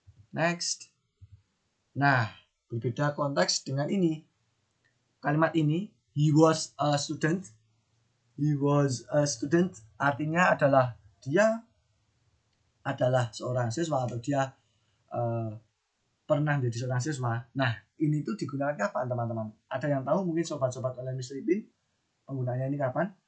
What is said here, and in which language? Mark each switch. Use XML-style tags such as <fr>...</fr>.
<id>Next. Nah, berbeda konteks dengan ini. Kalimat ini,</id> <en>he was a student. He was a student</en> <id>artinya adalah dia adalah seorang siswa atau dia pernah menjadi seorang siswa. Nah, ini tuh digunakan kapan, teman-teman? Ada yang tahu mungkin sobat-sobat online Mr. Ipin? Penggunaannya ini kapan?</id>